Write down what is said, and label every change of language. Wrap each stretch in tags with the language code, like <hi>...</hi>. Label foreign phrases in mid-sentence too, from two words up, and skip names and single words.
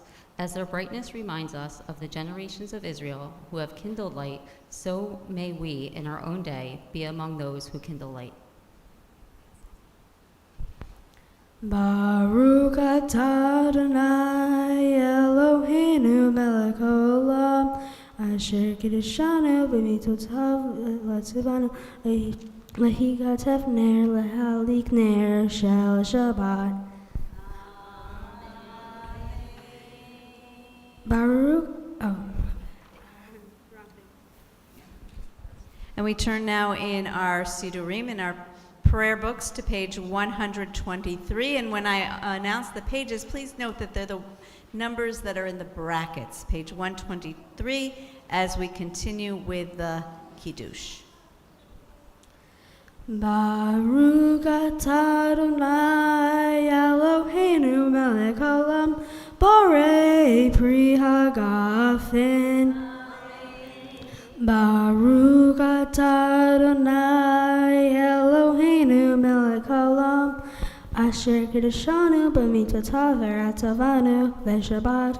<en>As their brightness reminds us of the generations of Israel who have kindled light, so may we, in our own day, be among those who kindle light.</en> <he>ברוך אתה יי אלהינו מלך העולם אשר קדשנו במצותיו וצונו להדליק נר של שבת. Baruch.</he> <en>And we turn now in our Sidurim, in our prayer books, to page 123. And when I announce the pages, please note that they're the numbers that are in the brackets, page 123, as we continue with the Kiddush.</en> <he>ברוך אתה יי אלהינו מלך העולם בורא פרי הגפן. ברוך אתה יי אלהינו מלך העולם אשר קדשנו במצותיו ורצה בנו ושבת</he>